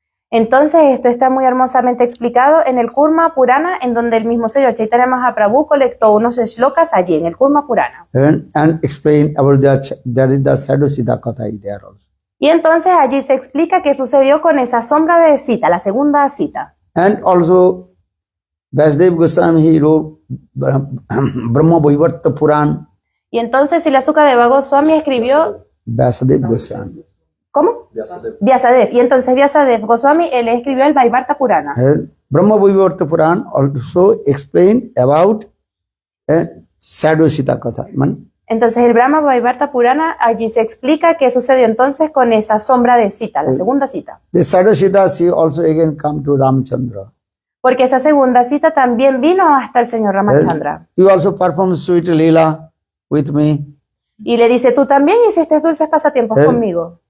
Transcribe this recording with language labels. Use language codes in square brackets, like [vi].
[es] Entonces esto está muy hermosamente explicado en el Kurma Purana, en donde el mismo señor Chaitanya Mahaprabhu colectó unos shlokas allí, en el Kurma Purana. [en] And explain about that is the Sadhu Siddha Katha is there also. [es] Y entonces allí se explica qué sucedió con esa sombra de cita, la segunda cita. [en] And also Vasudev Goswami, he wrote Brahma Vaivarta Puran. [es] Y entonces Silasuka Deva Goswami escribió... [en] Vasudev Goswami. [es] ¿Cómo? [en] Vyasadeva. [es] Vyasadeva. Y entonces Vyasadeva Goswami, él escribió el Vaivarta Purana. [en] Brahma Vaivarta Puran also explain about Sadhu Siddha Katha. [es] Entonces el Brahma Vaivarta Purana, allí se explica qué sucedió entonces con esa sombra de cita, la segunda cita. [en] The Sadhu Siddha, she also again come to Ramchandra. [es] Porque esa segunda cita también vino hasta el señor Ramachandra. [en] You also perform sweet lila with me [es] Y le dice, tú también hiciste dulces pasatiempos conmigo.